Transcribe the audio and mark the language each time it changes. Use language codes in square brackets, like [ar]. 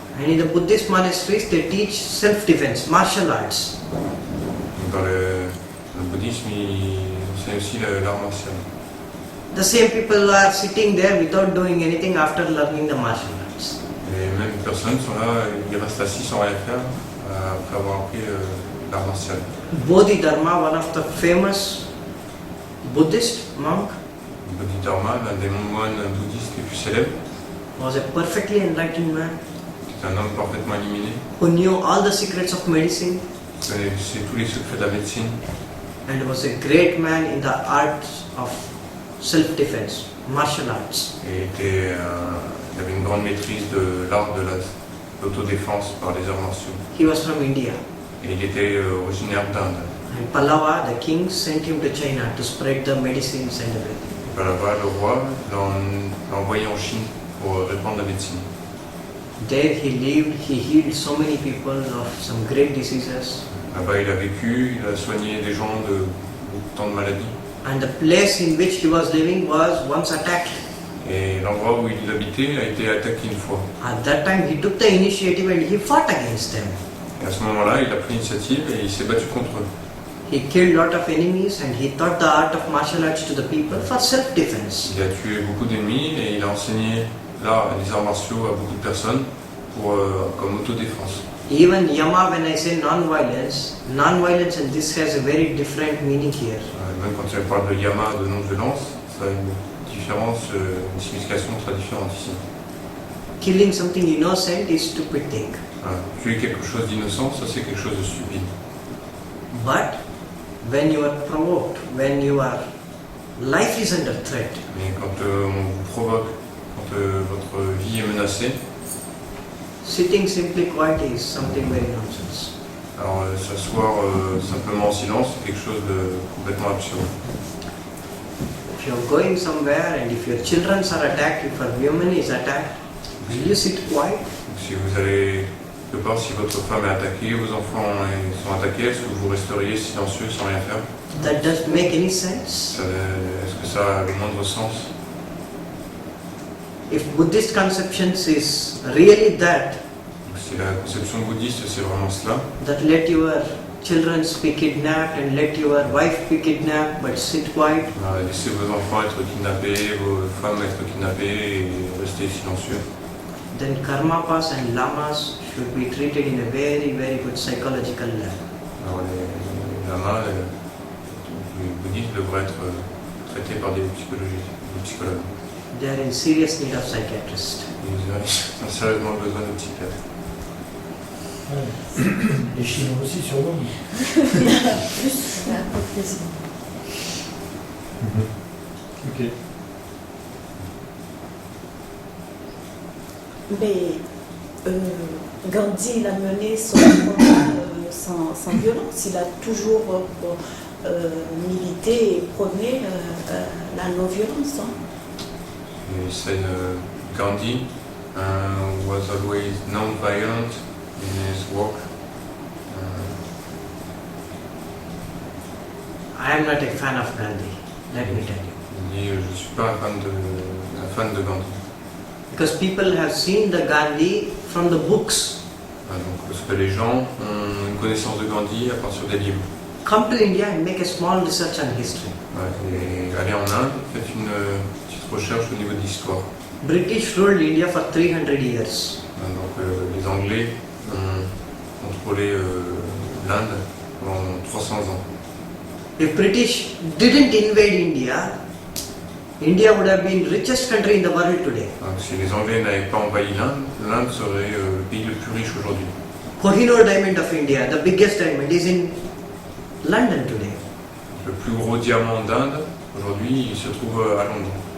[en] And in the Buddhist monasteries, they teach self-defense, martial arts. [fr] Dans le bouddhisme, ils enseignent aussi l'art martial. [en] The same people are sitting there without doing anything after learning the martial arts. [fr] Les mêmes personnes sont là, ils restent assis sans rien faire après avoir appris l'art martial. [en] Bodhidharma, one of the famous Buddhist monk, [fr] Bodhidharma, l'un des moines bouddhistes les plus célèbres, [en] was a perfectly enlightened man [fr] c'est un homme parfaitement illuminé, [en] who knew all the secrets of medicine [fr] qui connaissait tous les secrets de la médecine, [en] and was a great man in the arts of self-defense, martial arts. [fr] et il avait une grande maîtrise de l'art de l'autodéfense par les arts martiaux. [en] He was from India. [fr] Et il était originaire d'Inde. [en] And Pallava, the king, sent him to China to spread the medicines and everything. [fr] Là-bas, le roi l'a envoyé en Chine pour répandre la médecine. [en] There he lived, he healed so many people of some great diseases. [fr] Là-bas, il a vécu, il a soigné des gens de tant de maladies. [en] And the place in which he was living was once attacked. [fr] Et l'endroit où il habitait a été attaqué une fois. [en] At that time he took the initiative and he fought against them. [fr] Et à ce moment-là, il a pris l'initiative et il s'est battu contre eux. [en] He killed a lot of enemies and he taught the art of martial arts to the people for self-defense. [fr] Il a tué beaucoup d'ennemis et il a enseigné les arts martiaux à beaucoup de personnes comme autodéfense. [en] Even Yama, when I say non-violence and this has a very different meaning here. [fr] Même quand il parle de yama, de non-violence, ça a une différence, une signification très différente ici. [en] Killing something innocent is stupid thing. [fr] Tuer quelque chose d'innocent, ça c'est quelque chose de stupide. [en] But when you are provoked, when your life is under threat, [fr] Mais quand on vous provoque, quand votre vie est menacée, [en] sitting simply quiet is something very nonsense. [fr] alors s'asseoir simplement en silence, c'est quelque chose de complètement absurde. [en] If you are going somewhere and if your children are attacked, if a woman is attacked, will you sit quiet? [fr] Si vous allez quelque part, si votre femme est attaquée, vos enfants sont attaqués, est-ce que vous resteriez silencieux sans rien faire? [en] That doesn't make any sense. [fr] Est-ce que ça a le moindre sens? [en] If Buddhist conceptions is really that, [fr] Si la conception bouddhiste c'est vraiment cela, [en] that let your children be kidnapped and let your wife be kidnapped, but sit quiet, [fr] laissez vos enfants être kidnappés, vos femmes être kidnappées et rester silencieux, [en] then karmapas and lamas should be treated in a very, very good psychological level. [fr] alors les lamas les bouddhistes devraient être traités par des psychologues. [en] They are in serious need of psychiatrists. [fr] Ils ont sérieusement besoin de psychiatres. Ouais. Les Chinois aussi, sûrement. C'est un peu plaisant. Ok. Mais Gandhi, il a mené son combat sans violence. Il a toujours milité et prôné la non-violence. [en] He said Gandhi was always non-violent in his work. I am not a fan of Gandhi. Let me tell you. [fr] Il dit, je ne suis pas un fan de Gandhi. [en] Because people have seen the Gandhi from the books. [fr] Donc, parce que les gens ont une connaissance de Gandhi à partir des livres. [en] Come to India and make a small research on history. [fr] Et allez en Inde, faites une petite recherche au niveau de l'histoire. [en] British ruled India for 300 years. [fr] Donc les Anglais ont contrôlé l'Inde pendant 300 ans. [en] If British didn't invade India, India would have been richest country in the world today. [fr] Donc, si les Anglais n'avaient pas envahi l'Inde, l'Inde serait le pays le plus riche aujourd'hui. [en] Kohinoor diamond of India, the biggest diamond, is in London today. [fr] Le plus gros diamant d'Inde, aujourd'hui, il se trouve à Londres.